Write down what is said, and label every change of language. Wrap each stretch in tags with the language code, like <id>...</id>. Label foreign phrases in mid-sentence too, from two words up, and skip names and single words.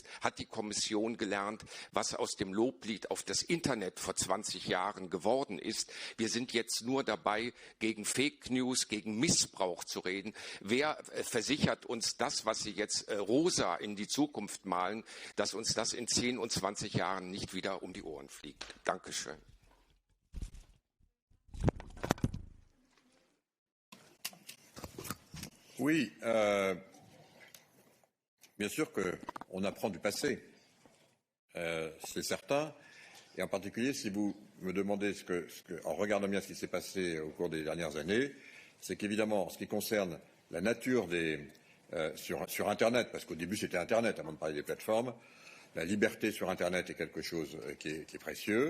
<de>Hat die Kommission gelernt, was aus dem Loblied auf das Internet vor 20 Jahren geworden ist? Wir sind jetzt nur dabei, gegen Fake News, gegen Missbrauch zu reden. Wer versichert uns das, was Sie jetzt rosa in die Zukunft malen, dass uns das in 10 und 20 Jahren nicht wieder um die Ohren fliegt? Dankeschön.</de> <fr>Oui, bien sûr qu'on apprend du passé, c'est certain. Et en particulier, si vous me demandez en regardant bien ce qui s'est passé au cours des dernières années, c'est qu'évidemment, en ce qui concerne la nature sur Internet, parce qu'au début c'était Internet avant de parler des plateformes, la liberté sur Internet est quelque chose qui est précieux.</fr>